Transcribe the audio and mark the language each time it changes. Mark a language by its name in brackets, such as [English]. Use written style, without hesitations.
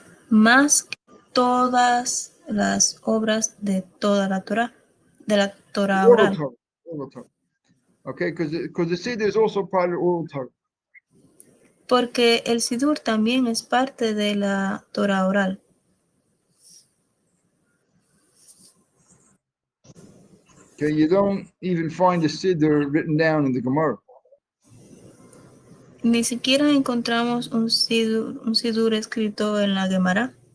[Spanish] Más que todas las obras de toda la Torah, de la Torah oral. [English] Oral Torah. Okay, because the Siddur is also part of the oral Torah. [Spanish] Porque el sidur también es parte de la Torah oral. [English] Okay, you don't even find the Siddur written down in the Gemara. [Spanish] Ni siquiera encontramos un sidur escrito en la Gemara.